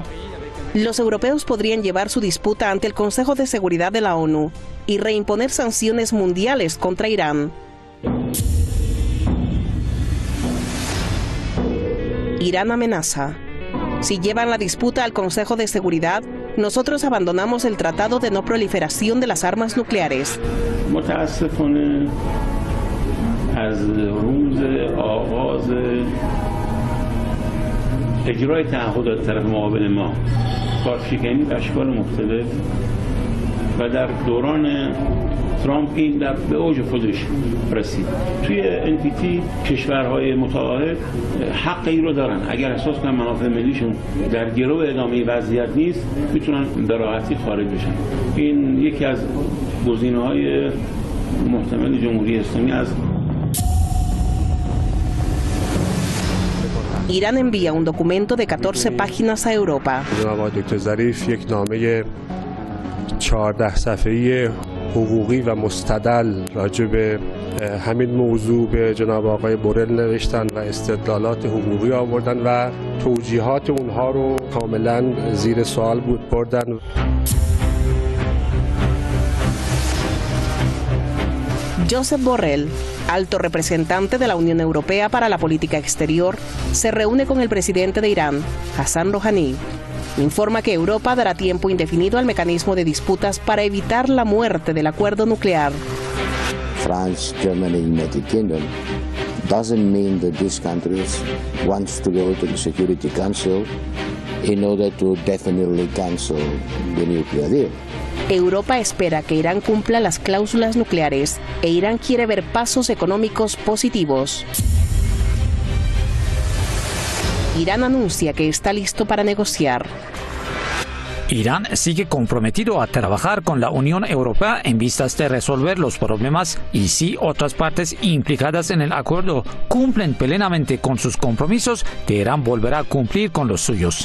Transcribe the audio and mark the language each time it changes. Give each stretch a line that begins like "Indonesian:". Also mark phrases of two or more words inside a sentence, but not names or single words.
Spanish: Los europeos podrían llevar su disputa ante el Consejo de Seguridad de la ONU y reimponer sanciones mundiales contra Irán. Irán amenaza. Si llevan la disputa al Consejo de Seguridad, nosotros abandonamos el Tratado de No Proliferación de las Armas Nucleares.
Persian: ترامپ این به اوج خودش رسید. توی NPT کشورهای متعاهد حق این رو دارن. اگر احساس کنن منافع ملیشون در گرو ادامه وضعیت نیست، میتونن به راحتی خارج بشن. این یکی از گزینه‌های محتمل جمهوری اسلامی است.
Spanish: Irán envía un documento de 14 páginas a Europa.
Persian: جناب دکتر ظریف یک نامه 14 صفحه‌ای حقوقی و مستدل راجع به همین موضوع به جناب آقای بورل نوشتن و استدلالات حقوقی آوردن و توجیهات اونها رو کاملا زیر سوال بردن.
Spanish: Josep Borrell, alto representante de la Unión Europea para la Política Exterior, se reúne con el presidente de Irán, Hassan Rouhani. Informa que Europa dará tiempo indefinido al mecanismo de disputas para evitar la muerte del acuerdo nuclear.
English: France, Germany, United Kingdom doesn't mean that these countries want to go to the Security Council in order to definitely cancel the nuclear deal.
Spanish: Europa espera que Irán cumpla las cláusulas nucleares e Irán quiere ver pasos económicos positivos. Irán anuncia que está listo para negociar. Irán sigue comprometido a trabajar con la Unión Europea en vistas de resolver los problemas y si otras partes implicadas en el acuerdo cumplen plenamente con sus compromisos, Teherán volverá a cumplir con los suyos.